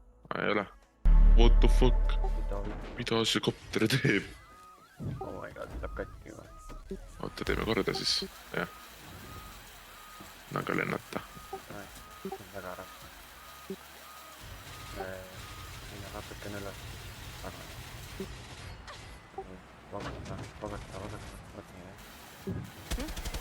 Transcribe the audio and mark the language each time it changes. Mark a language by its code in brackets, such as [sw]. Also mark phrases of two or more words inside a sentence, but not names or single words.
[et] ei ole. [en] What the fuck? [et] mida või? Mida see kopter teeb? [en] Oh my god, [et] läheb katki või? oota, teeme korda siis. jah. nagu lennata. See on väga raske. Minna natukene üles. Tagasi. Vabasta. Vot nii, jah.